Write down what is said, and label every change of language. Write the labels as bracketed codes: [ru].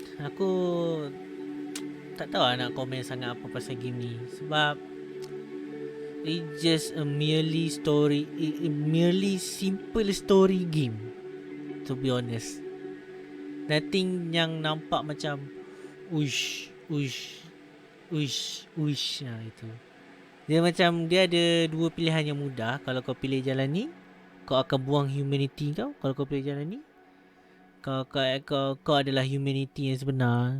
[ms] Aku tak tahu lah nak komen sangat apa pasal game ni. [en] Sebab it's just a merely simple story game, to be honest. [ms] Nothing yang nampak macam uish itu. Dia macam dia ada dua pilihan yang mudah. Kalau kau pilih jalan ni, kau akan buang humanity kau. Kalau kau pilih jalan ni, kau adalah humanity yang sebenar.